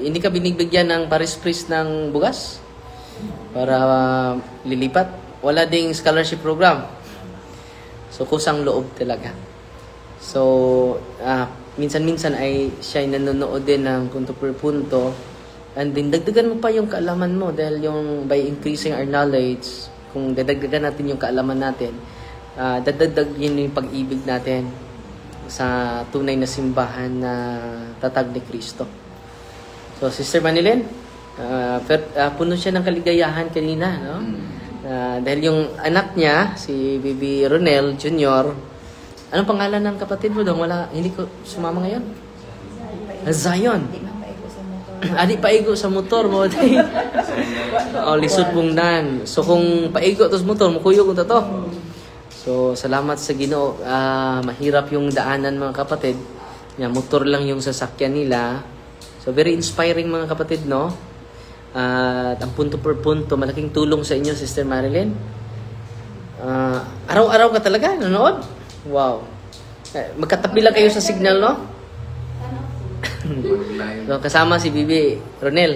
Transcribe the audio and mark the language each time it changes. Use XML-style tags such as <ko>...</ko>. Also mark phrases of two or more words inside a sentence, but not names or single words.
<tl>Hindi ka binigbigyan ng Paris Priest ng bugas para lilipat. Wala ding scholarship program. So kusang loob talaga. So minsan-minsan ay siya ay nanonood din ng punto per punto. And din dagdagan mo pa yung kaalaman mo dahil yung</tl> <en>by increasing our knowledge,</en> <tl>kung dadagdagan natin yung kaalaman natin, dadagdag yun yung pag-ibig natin sa tunay na simbahan na tatag ni Cristo. So, Sister Manilin, puno siya ng kaligayahan kanina, no? Dahil yung anak niya, si Bibi Ronel Jr., anong pangalan ng kapatid mo doon? Hindi ko sumama ngayon. Zion.</tl> <ceb>Adi paigo sa motor mo. Lisod mong nan. So, kung paigo tos motor, mukuyog ko to. So, salamat sa Ginoo.</ceb> <tl>Mahirap yung daanan mga kapatid. Motor lang yung sasakyan nila. So,</tl> <en>very inspiring</en> <tl>mga kapatid, no? At ang punto per punto, malaking tulong sa inyo, Sister Marilyn. Araw-araw ka talaga, nanood? Wow. Magkatabi lang kayo sa signal, no? So, kasama si Bibi Ronel.</tl>